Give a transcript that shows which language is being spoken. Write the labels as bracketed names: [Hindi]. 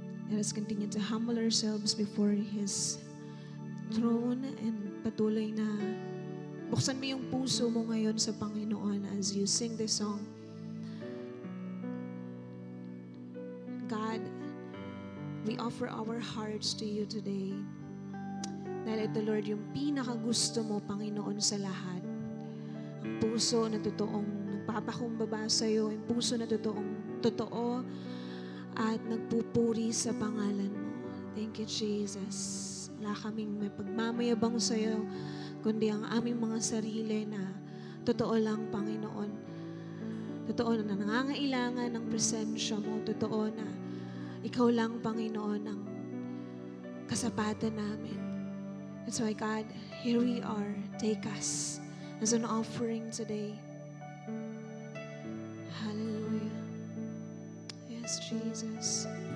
[English] Let us continue to humble ourselves before His throne and [Filipino] patuloy na buksan mo yung puso mo ngayon sa Panginoon [English] as you sing this song. God, we offer our hearts to you today. [Filipino] Dahil ito, Lord, yung pinakagusto mo, Panginoon, sa lahat. Ang puso na totoong nagpapakumbaba sa iyo, ang puso na totoo at nagpupuri sa pangalan mo. [English] Thank you, Jesus. [Filipino] Wala kaming may pagmamayabang sa iyo, kundi ang aming mga sarili na totoo lang, Panginoon. Totoo na nangangailangan ng presensya mo. Totoo na ikaw lang, Panginoon, ang kasapatan namin. [English] That's why, God, here we are. Take us as an offering today. Hallelujah. Yes, Jesus.